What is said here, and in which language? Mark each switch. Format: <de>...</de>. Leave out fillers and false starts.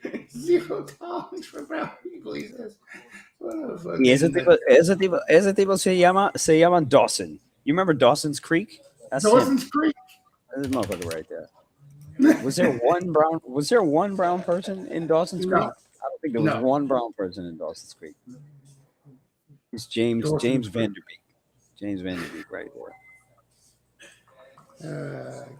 <en>Zero tolerance for brown people, he says.</en> <es>Y ese tipo se llama Dawson.</es> <en>You remember Dawson's Creek? That's Dawson's Creek. This motherfucker right there. Was there one brown person in Dawson's Creek? I don't think there was one brown person in Dawson's Creek. It's James Vanderbeek. James Vanderbeek right there.</en>